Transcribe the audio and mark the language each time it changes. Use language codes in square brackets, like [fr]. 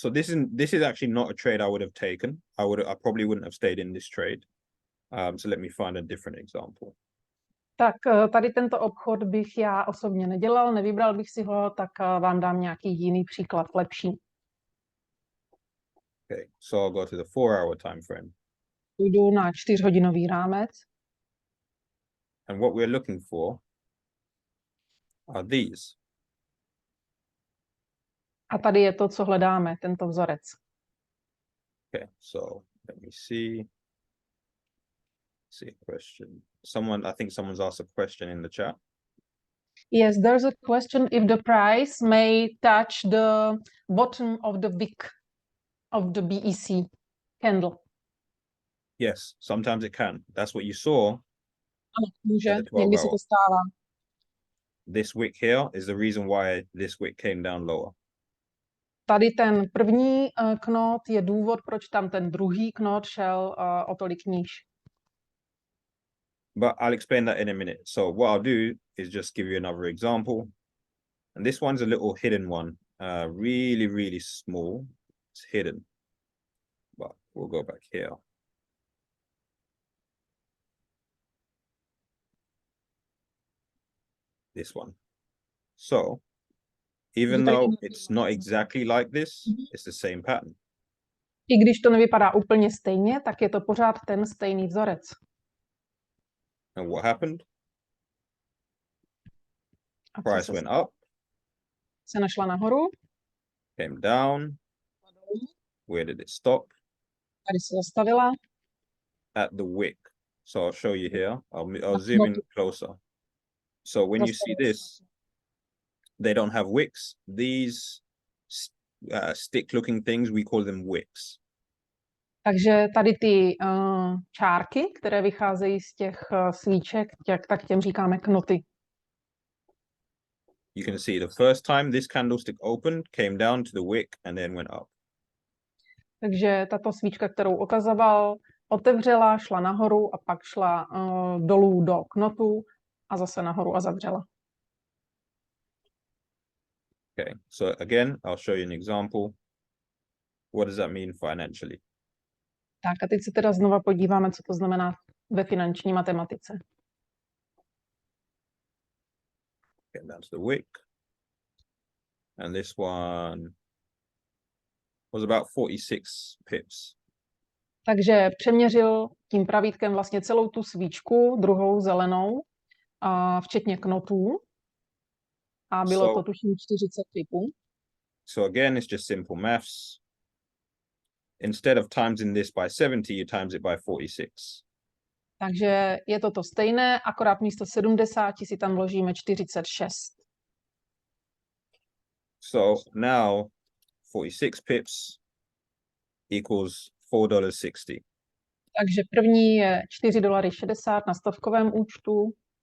[en] So this is actually not a trade I would have taken. I probably wouldn't have stayed in this trade. So let me find a different example. [cs] Tak tady tento obchod bych já osobně nedělal, nevybral bych si ho, tak vám dám nějaký jiný příklad, lepší. [en] Okay, so I'll go to the 4-hour time frame. [cs] Jdu na 4hodinový rámec. [en] And what we're looking for are these. [cs] A tady je to, co hledáme, tento vzorec. [en] Okay, so let me see. See a question. I think someone's asked a question in the chat. Yes, there's a question if the price may touch the bottom of the wick of the BEC candle. Yes, sometimes it can. That's what you saw. [cs] Ano, může, [en] At the 12 [cs] někdy se [en] hour. [cs] to stává. [en] This wick here is the reason why this wick came down lower. [cs] Tady ten první knot je důvod, proč tam ten druhý knot šel o tolik níž. [en] But I'll explain that in a minute. So what I'll do is just give you another example. And this one's a little hidden one. Really, really small. It's hidden. But we'll go back here. This one. So even though it's not exactly like this, it's the same pattern. [cs] I když to nevypadá úplně stejně, tak je to pořád ten stejný vzorec. [en] And what happened? [cs] A co [en] Price [cs] se [en] went [cs] stalo? [en] up, [cs] Se našla nahoru, [en] came down. Where did it stop? [cs] tady se zastavila. [en] At the wick. So I'll show you here. I'll zoom in closer. So when you see this, they don't have wicks. These stick-looking things, we call them wicks. [cs] Takže tady ty čárky, které vycházejí z těch svíček, tak těm říkáme knoty. [en] You can see the first time this candlestick opened, came down to the wick and then went up. [cs] Takže tato svíčka, kterou ukazoval, otevřela, šla nahoru a pak šla dolů do knotu a zase nahoru a zavřela. [en] Okay, so again, I'll show you an example. What does that mean financially? [cs] Tak a teď se teda znova podíváme, co to znamená ve finanční matematice. [en] Get down to the wick. And this one was about 46 pips. [cs] Takže přeměřil tím pravítkem vlastně celou tu svíčku, druhou zelenou, včetně knotů. A bylo to tuším 40 pipů. [en] So again, it's just simple maths. Instead of timesing this by 70, you times it by 46. [cs] Takže je to stejné, akorát místo 70 si tam vložíme 46. [en] So now 46 pips equals $4.60. [cs] Takže první je $4.60 na stovkovém účtu.